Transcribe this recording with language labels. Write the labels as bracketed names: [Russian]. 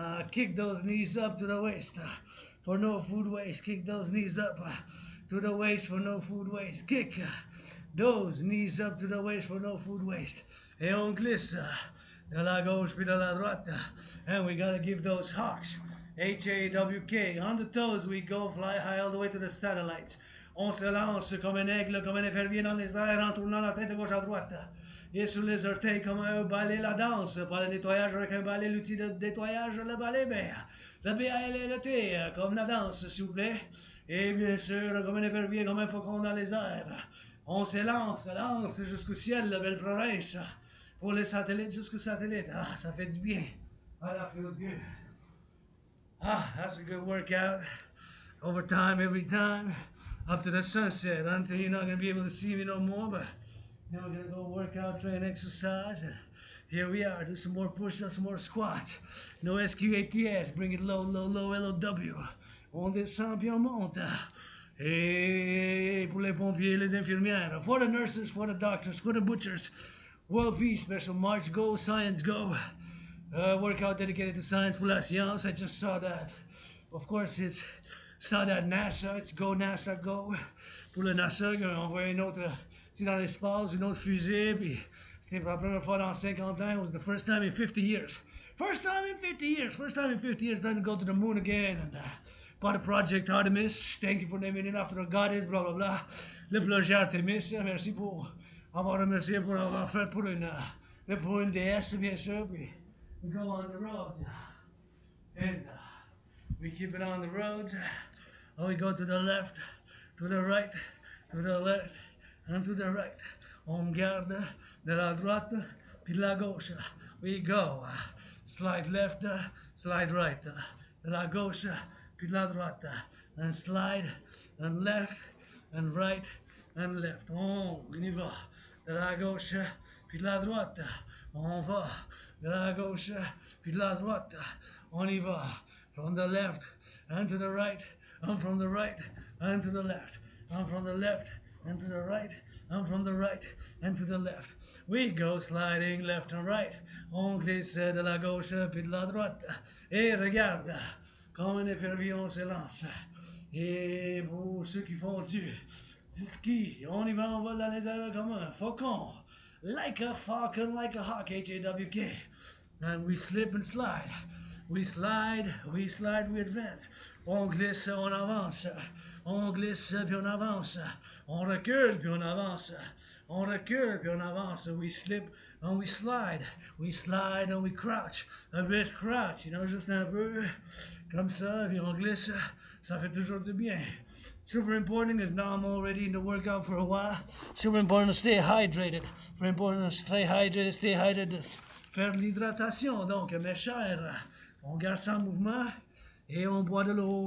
[English] Kick those knees up to the waist for no food waste. Kick those knees up to the waist for no food waste. Kick those knees up to the waist for no food waste. [French] Et on glisse de la gauche puis de la droite. [English] And we gotta give those hawks. H-A-W-K. On the toes we go, fly high all the way to the satellites. [French] On se lance comme un aigle, comme un épervier dans les airs en tournant la tête de gauche à droite. Et sur les orteils comme un balai la danse. Pas le nettoyage avec un balai, l'outil de nettoyage, le balai, le B-A-L-L-E-T, comme la danse, s'il vous plaît. Et bien sûr, comme un épervier, comme un faucon dans les airs. On s'élance, lance jusqu'au ciel, la belle promesse. Pour les satellites, jusqu'au satellite. Ah, ça fait du bien. [English] Ah, that feels good. Ah, that's a good workout. Overtime, every time. Up to the sunset. Until you're not going to be able to see me no more, but now we're going to go work out, train, exercise. And here we are. Do some more push-ups, some more squats. No SQATS. Bring it low, low, low, LOW. [French] On descend puis on monte. Et pour les pompiers, les infirmières. [English] For the nurses, for the doctors, for the butchers. World Peace, Special March, go, science, go. Workout dedicated to science [French] pour la science. [English] I just saw that. Of course, saw that NASA. It's go, NASA, go. [French] Pour le NASA, on a envoyé une autre, dans l'espace, une autre fusée. Puis c'était pour la première fois dans 50 ans. [English] It was the first time in 50 years. First time in 50 years. First time in 50 years trying to go to the moon again. And part of Project Artemis. Thank you for naming it after a goddess, blah, blah, blah. [French] Le projet Artemis. Merci pour avoir remercié pour avoir fait pour une déesse, bien sûr. [English] Puis we go on the roads. And we keep it on the roads. We go to the left, to the right, to the left, and to the right. [French] On garde de la droite, puis de la gauche. [English] We go. Slide left, slide right. [French] De la gauche, puis de la droite. [English] And slide, and left, and right, and left. [French] On y va. De la gauche, puis de la droite. On va. De la gauche, puis de la droite. On y va. [English] From the left, and to the right. I'm from the right and to the left. I'm from the left and to the right. I'm from the right and to the left. We go sliding left and right. [French] On glisse de la gauche puis de la droite. Et regarde, comme un épervier, on se lance. Et pour ceux qui font du ski, on y va, on vole dans les airs comme un faucon. [English] Like a falcon, like a hawk, H-A-W-K. And we slip and slide. We slide, we advance. [French] On glisse, on avance. On glisse, puis on avance. On recule, puis on avance. On recule, puis on avance. [English] We slip and we slide. We slide and we crouch. A bit crouch, [French] juste un peu. Comme ça, puis on glisse. Ça fait toujours du bien. [English] Super important is now I'm already in the workout for a while. Super important to stay hydrated. Super important to stay hydrated. [French] Faire de l'hydratation. Donc, mes chers, on garde ça en mouvement et on boit de l'eau.